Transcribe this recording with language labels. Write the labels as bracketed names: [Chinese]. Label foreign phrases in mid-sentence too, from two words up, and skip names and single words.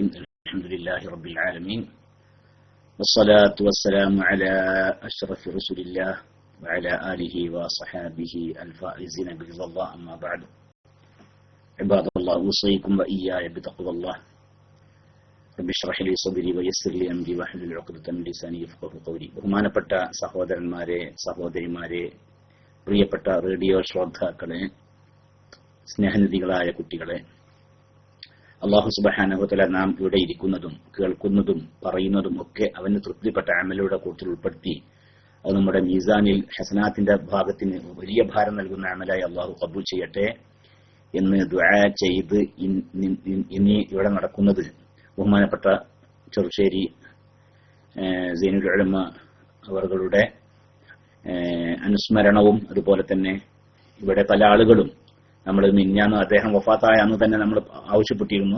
[Arabic] الحمد لله رب العالمين، والصلاة والسلام على أشرف رسول الله وعلى آله وصحابه الفائزين برضا الله. أما بعد، عباد الله، أوصيكم وإياي بتقوى الله. رب اشرح لي صدري ويسر لي أمري واحلل عقدة من لساني يفقهوا قولي. [Malayalam] ബഹുമാനപ്പെട്ട സഹോദരന്മാരെ, സഹോദരിമാരെ, പ്രിയപ്പെട്ട റേഡിയോ ശ്രോതാക്കളെ, സ്നേഹനിധികളായ കുട്ടികളെ, [Arabic] الله سبحانه وتعالى [Malayalam] നാം ഇവിടെ ഇരിക്കുന്നതും കേൾക്കുന്നതും പറയുന്നതും ഒക്കെ അവന് തൃപ്തിപ്പെട്ട അമലുകളുടെ കൂട്ടത്തിൽ ഉൾപ്പെടുത്തി അത് നമ്മുടെ മീസാനിൽ ഹസനാത്തിന്റെ ഭാഗത്തിന് വലിയ ഭാരം നൽകുന്ന അമലായി അല്ലാഹു ഖബൂൽ ചെയ്യട്ടെ എന്ന് ദുആ ചെയ്ത് ഇനി ഇവിടെ നടക്കുന്നത് ബഹുമാനപ്പെട്ട ചെറുശ്ശേരി സൈനുൽ ഉലമ അവരുടെ അനുസ്മരണവും അതുപോലെ തന്നെ ഇവിടെ പല ആളുകളും നമ്മൾ മിഞ്ഞാന്ന് അദ്ദേഹം വഫാത്തായ അന്ന് തന്നെ നമ്മൾ ആവശ്യപ്പെട്ടിരുന്നു.